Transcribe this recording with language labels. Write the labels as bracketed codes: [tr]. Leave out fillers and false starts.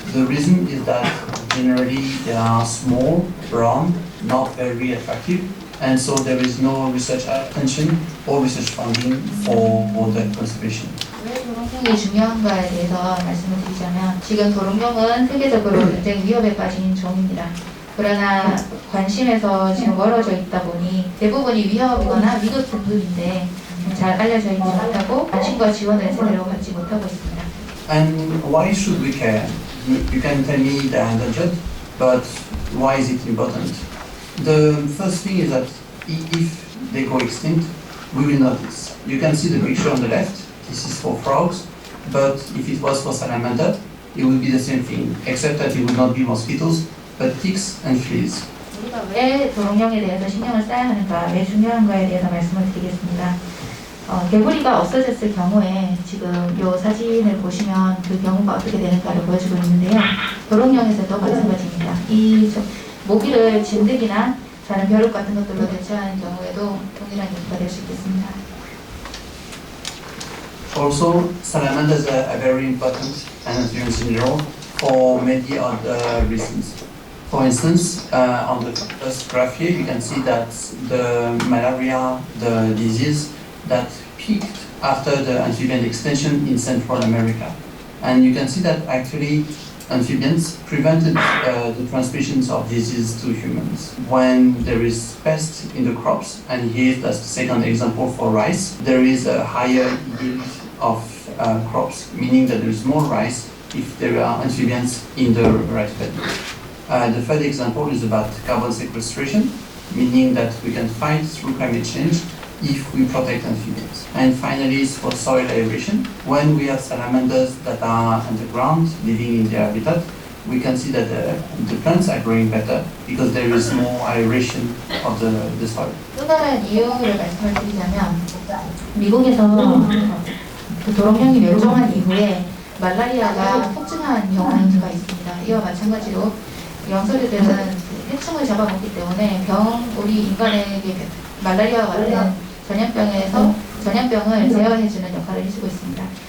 [en] The reason is that generally they are small, brown, not very attractive, and so there is no research attention or research funding for their conservation. [ko] 왜 도롱뇽이 중요한가에 대해서 말씀을 드리자면 지금 도롱뇽은 세계적으로 굉장히 위협에 빠진 종입니다. 그러나 관심에서 지금 멀어져 있다 보니 대부분이 위협이거나 위급 등급인데 잘 알려져 있지 못하고 관심과 지원을 제대로 받지 못하고 있습니다. [en] And why should we care? You can tell me they're endangered, but why is it important? The first thing is that if they go extinct, we will notice. You can see the picture on the left. This is for frogs, but if it was for salamander, it would be the same thing, except that it would not be mosquitoes, but ticks and fleas. [ko] 우리가 왜 도롱뇽에 대해서 신경을 써야 하는가, 왜 중요한가에 대해서 말씀을 드리겠습니다. 개구리가 없어졌을 경우에 지금 이 사진을 보시면 그 경우가 어떻게 되는가를 보여주고 있는데요. 도롱뇽에서도 마찬가지입니다. 이 모기를 진드기나 다른 벼룩 같은 것들로 대체하는 경우에도 동일한 이유가 될 수 있겠습니다. [en] Also, salamanders are very important amphibians in general for many other reasons. For instance, on the first graph here, you can see that the malaria, the disease that peaked after the amphibian extinction in Central America. And you can see that actually amphibians prevented the transmissions of disease to humans. When there is pest in the crops, and here that's the second example for rice, there is a higher yield of crops, meaning that there is more rice if there are amphibians in the rice paddy. The third example is about carbon sequestration, meaning that we can fight through climate change if we protect amphibians. And finally, is for soil aeration. When we have salamanders that are underground, living in their habitat, we can see that the plants are growing better because there is more aeration of the soil. [ko] 또 다른 이유를 말씀을 드리자면 미국에서 그 도롱뇽이 멸종한 이후에 말라리아가 폭증한 경우가 있습니다. 이와 마찬가지로 영설이들은 해충을 잡아먹기 때문에 우리 인간에게 말라리아와 같은 전염병을 제어해주는 역할을 해주고 있습니다.